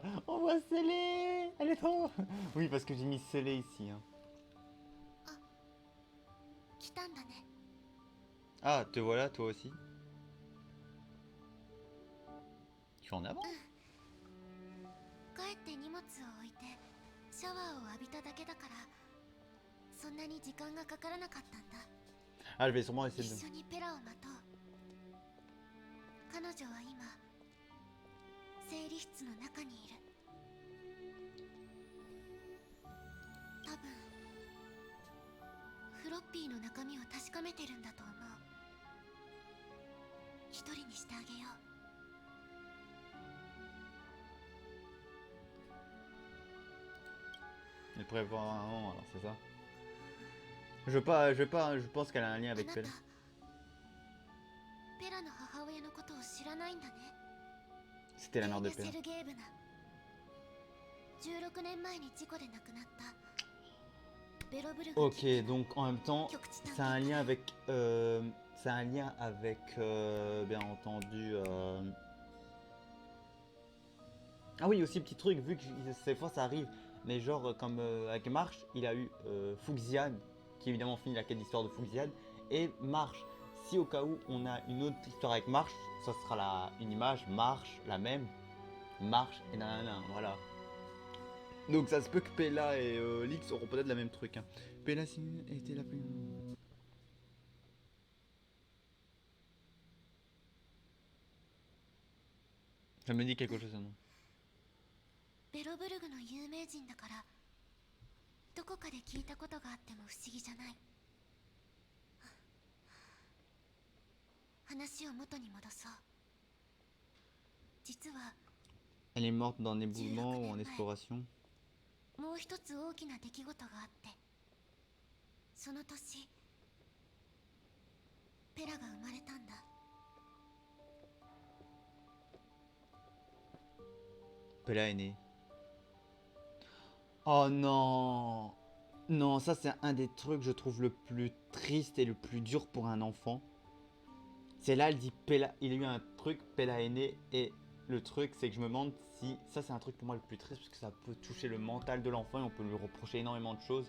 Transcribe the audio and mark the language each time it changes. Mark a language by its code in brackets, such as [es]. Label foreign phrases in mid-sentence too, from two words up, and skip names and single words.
[fr] On voit Célé. Elle est trop... Oui, parce que j'ai mis Célé ici. Hein. [ja] 来たんだね。 [fr] Ah, te voilà, toi aussi. Tu es en avant. [ja] 帰って荷物を置いてシャワーを浴びただけだからそんなに時間がかからなかったんだ。 [fr] Ah, je vais sûrement essayer [ja] 一 [fr] de... [ja] 緒にペラを待とう。彼女は今整理室の中にいる。多分フロッピーの中身を確かめてるんだと思う。一人にしてあげよう。 [fr] Elle prévoit un an, alors c'est ça. Je pense qu'elle a un lien [ja] あ [fr] avec [ja] なた [fr] Pella. [ja] ペラの母親のことを知らないんだね。 [fr] C'était la mère de [ja] ペーニャ [fr] Pella. [ja] セルゲーブナ。16年前に事故で亡くなったベロブルグ [fr] Ok, [ja] 近くの [fr] donc en même temps, [ja] 極地探 [fr] c'est un [ja] 検 [fr] lien [ja] 隊。 [fr] avec... c'est un lien avec, bien entendu... Ah oui, aussi petit truc, vu que ces fois ça arrive, mais genre comme avec Marsh, il a eu Fuxian, qui évidemment finit la quête d'histoire de Fuxian, et Marsh. Si au cas où on a une autre histoire avec Marsh, ça sera une image, Marsh, la même, Marsh et nanana, voilà. Donc ça se peut que Pella et Lix auront peut-être la même truc. Hein. Pella était la plus... Ça me dit quelque chose, ça, non? [ja] ベロブルグの有名人だからどこかで聞いたことがあっても不思議じゃない。話を元に戻そう。実は [fr] Elle est morte dans un éboulement ou en exploration. [ja] もう一つ大きな出来事があって、その年ペラが生まれたんだ。 [fr] Pella est née. Oh non! Non, ça c'est un des trucs je trouve le plus triste et le plus dur pour un enfant. C'est là, elle dit Pella, il a eu un truc, Pella est née, et le truc c'est que je me demande si, ça c'est un truc pour moi le plus triste parce que ça peut toucher le mental de l'enfant et on peut lui reprocher énormément de choses.